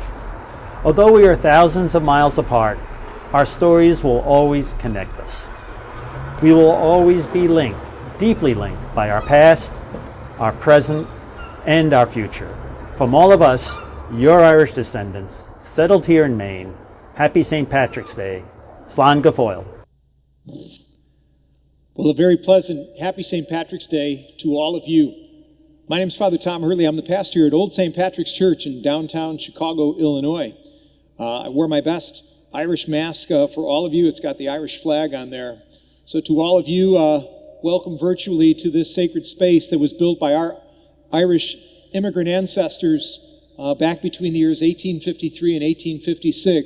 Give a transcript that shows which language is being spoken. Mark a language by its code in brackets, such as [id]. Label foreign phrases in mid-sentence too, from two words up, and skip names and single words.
[en] Although we are thousands of miles apart, our stories will always connect us. We will always be linked, deeply linked, by our past, our present, and our future. From all of us, your Irish descendants, settled here in Maine, happy St. Patrick's Day. [ga] Slán go Fóill. [en] Well, a very pleasant happy St. Patrick's Day to all of you. My name is Father Tom Hurley. I'm the pastor at Old St. Patrick's Church in downtown Chicago, Illinois. I wore my best Irish mask for all of you. It's got the Irish flag on there. So to all of you, welcome virtually to this sacred space that was built by our Irish immigrant ancestors back between the years 1853 and 1856.